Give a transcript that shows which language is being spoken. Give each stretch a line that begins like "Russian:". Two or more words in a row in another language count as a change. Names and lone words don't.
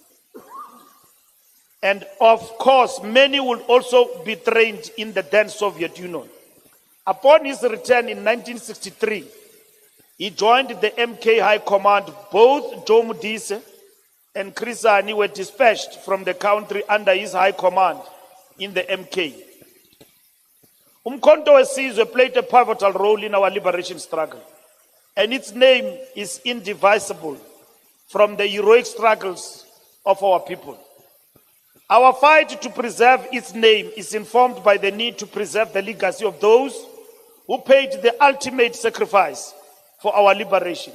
English: And of course, many will also be trained in the then Soviet Union. Upon his return in 1963, he joined the MK High Command. Both Joe Modise and Chris Hani were dispatched from the country under his high command in the MK. Umkhonto weSizwe played a pivotal role in our liberation struggle, and its name is indivisible from the heroic struggles of our people. Our fight to preserve its name is informed by the need to preserve the legacy of those who paid the ultimate sacrifice for our liberation.